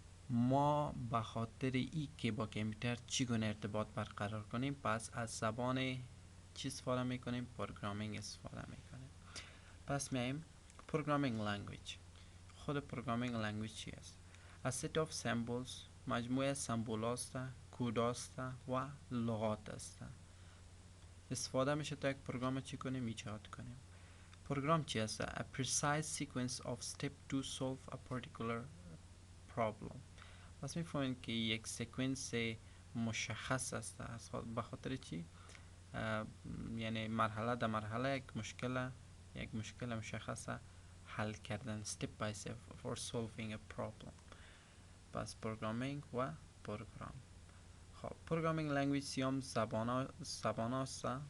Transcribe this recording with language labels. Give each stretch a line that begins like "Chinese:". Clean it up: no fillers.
Persian: ما به خاطر ای که با کامپیوتر چگونه ارتباط برقرار کنیم، پس از زبان چی استفاده میکنیم، پروگرامینگ استفاده میکنیم. پس میایم programming language. خود پروگرامینگ لنگویج چی است؟ A set of symbols، مجموعه سمبول است، کد است و لغات است. استفاده میشه تا یک پروگرام چی کنیم، ایجاد کنیم.
English: Program چی است؟ A precise sequence of steps to solve a particular problem.
Persian: پس میفهمین که یک سکونس مشخص است. به خاطر چی؟ یعنی مرحله در مرحله یک مشکل مشخص حل کردن، step by step for solving a problem. پس پروگرامینگ و پروگرام. خب پروگرامینگ لنگویج سیام زبان است.